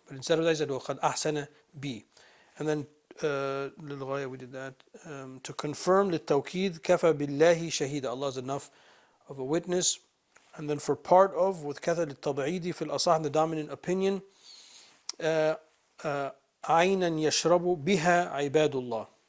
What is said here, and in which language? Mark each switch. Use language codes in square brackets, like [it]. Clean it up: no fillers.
[en] But instead of that I said [ar] وقد أحسن بي. [en] And then للغاية, we did that. To confirm [ar] للتوكيد كفى بالله شهيدا. [en] Allah is enough of a witness. And then for part of, with [ar] كفى للتبعيد في الأصح, [en] the dominant opinion, [ar] عينا يشرب بها عباد الله.